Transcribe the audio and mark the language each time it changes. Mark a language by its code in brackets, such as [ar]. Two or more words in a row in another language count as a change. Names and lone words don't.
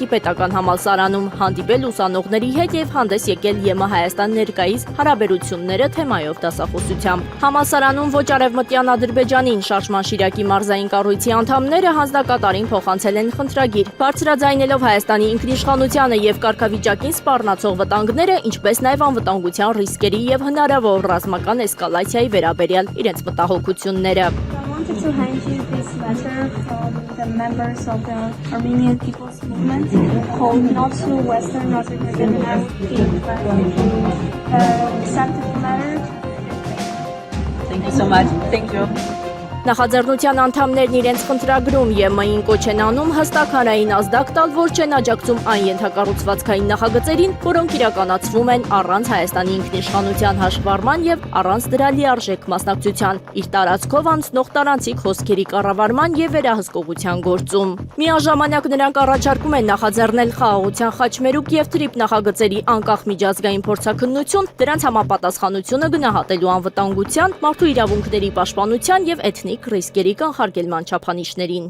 [hy] պետական համալսարանում, հանդիպել ուսանողների հետ եւ հանդես եկել ԵՄ Հայաստան ներկայիս հարաբերությունները թեմայով դասախոսությամբ։ Համալսարանում ոչ արևմտյան Ադրբեջանին շարժման Շիրակի մարզային կառույցի անդամները հանձնակատարին փոխանցել են խնդրագիր, բարձրաձայնելով Հայաստանի ինքնիշխանությանը եւ կարգավիճակին սպառնացող վտանգները, ինչպես նաեւ անվտանգության ռիսկերի եւ հնարավոր ռազմական էսկալացիայի վերաբերյալ իրենց մտահոգությունները։ [en] To hand you this letter from the members of the Armenian People's Movement called Not to Western Azerbaijan, and I would be glad if you accepted the letter. Thank you so much. Thank you. [hy] Նախաձեռնության անդամներն իրենց խնդրագրում ԵՄ-ին կոչ են անում հստակ հանրային ազդակ տալ, որ չեն աջակցում այն ենթակառուցվածքային նախագծերին, որոնք իրականացվում են առանց Հայաստանի ինքնիշխանության հաշվառման եւ առանց դրա լիարժեք մասնակցության, իր տարածքով անցնող տարանցիկ հոսքերի կառավարման եւ վերահսկողության գործում։ Միաժամանակ նրանք առաջարկում են նախաձեռնել խաղաղության խաչմերուկ եւ թրիփ նախագծերի անկախ միջազգային փորձաքննություն, դրանց համապատասխանությունը գնահատելու անվտանգության, մարդու իրավունքների պաշտպանության եւ էթնիկ ռիսկերի կանխարգելման չափանիշներին։